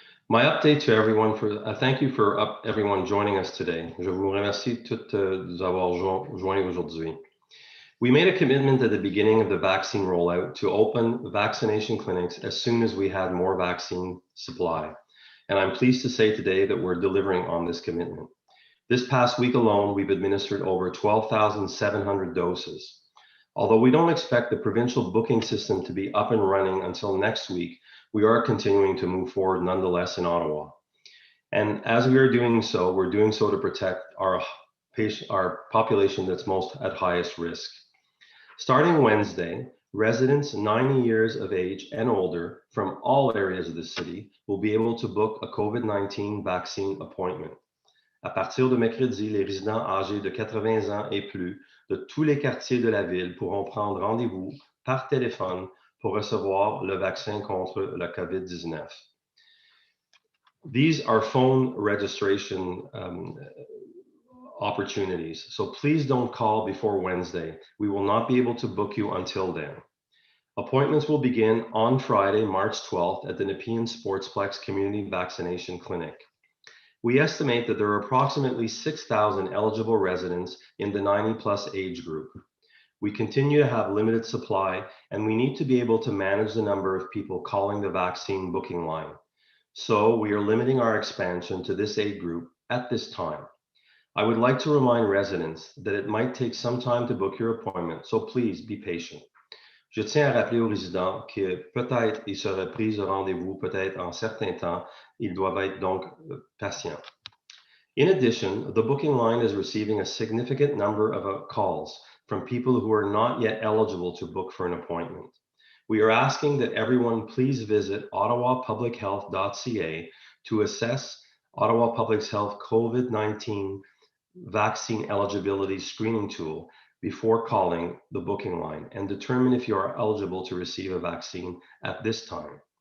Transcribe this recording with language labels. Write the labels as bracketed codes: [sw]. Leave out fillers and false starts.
[en] My update to everyone thank you for everyone joining us today. [fr] Je vous remercie toutes de nous avoir joints aujourd'hui. [en] We made a commitment at the beginning of the vaccine rollout to open vaccination clinics as soon as we had more vaccine supply. And I'm pleased to say today that we're delivering on this commitment. This past week alone, we've administered over 12,700 doses. Although we don't expect the provincial booking system to be up and running until next week, we are continuing to move forward nonetheless in Ottawa. And as we are doing so, we're doing so to protect our population that's most at highest risk. Starting Wednesday, residents 90 years of age and older from all areas of the city will be able to book a COVID-19 vaccine appointment. [fr] À partir de mercredi, les résidents âgés de 80 ans et plus de tous les quartiers de la ville pourront prendre rendez-vous par téléphone pour recevoir le vaccin contre la COVID-19. [en] These are phone registration opportunities, so please don't call before Wednesday. We will not be able to book you until then. Appointments will begin on Friday, March 12th at the Nepean Sportsplex Community Vaccination Clinic. We estimate that there are approximately 6,000 eligible residents in the 90-plus age group. We continue to have limited supply, and we need to be able to manage the number of people calling the vaccine booking line. So we are limiting our expansion to this age group at this time. I would like to remind residents that it might take some time to book your appointment, so please be patient. [fr] Je tiens à rappeler aux résidents que peut-être ils seraient pris au rendez-vous, peut-être en certain temps, ils doivent être donc patients. [en] In addition, the booking line is receiving a significant number of calls from people who are not yet eligible to book for an appointment. We are asking that everyone please visit ottawapublichealth.ca to assess Ottawa Public Health COVID-19 vaccine eligibility screening tool before calling the booking line and determine if you are eligible to receive a vaccine at this time.